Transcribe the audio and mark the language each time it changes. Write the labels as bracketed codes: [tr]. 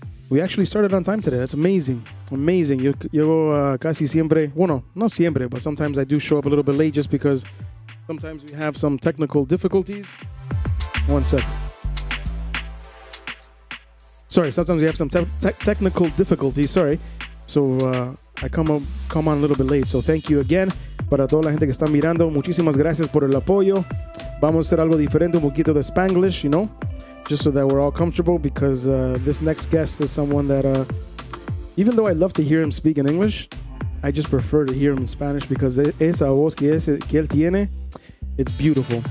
[en] We actually started on time today. That's amazing. Amazing. [es] Yo casi siempre, bueno, no siempre, [en] but sometimes I do show up a little bit late just because sometimes we have some technical difficulties. One sec. Sorry, sometimes we have some technical difficulties, sorry. So I come on a little bit late. So thank you again. [es] Para toda la gente que está mirando, muchísimas gracias por el apoyo. Vamos a hacer algo diferente, un poquito de Spanglish, [en] you know, just so that we're all comfortable, because this next guest is someone that, even though I love to hear him speak in English, I just prefer to hear him in Spanish, because [es] esa voz que él tiene, [en] it's beautiful.